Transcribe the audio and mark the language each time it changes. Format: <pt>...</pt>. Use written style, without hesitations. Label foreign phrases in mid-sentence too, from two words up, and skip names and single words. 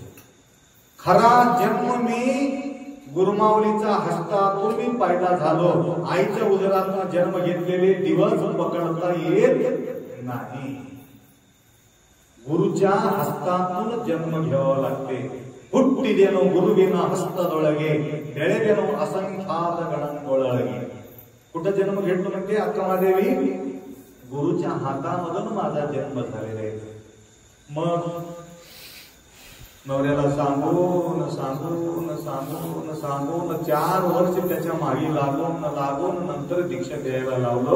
<mr>खरा जन्म मी गुरुमाऊलीचा हस्तातून मी पैदा झालो. आईच्या उदरातून जन्म घेतलेले दिवस पकडता येत नाही. गुरुच्या हस्तातून जन्म घ्यावा लागते.</mr> <kn>ಹುಟ್ಟಿದೆನು ಗುರುವಿನ ಹಸ್ತದೊಳಗೆ ಬೆಳೆದೆನು ಅಸಂಖ್ಯಾತ ಗಣಾಂಗೊಳಗೆ.</kn> <mr>कुठं जन्म घेतलो म्हणजे अक्कमादेवी गुरुच्या हातामधून माझा जन्म झालेला आहे. मग नवऱ्याला सांगून सांगून सांगून सांगून 4 वर्ष त्याच्या मागे लागून नंतर दीक्षा द्यायला लावलो.</mr>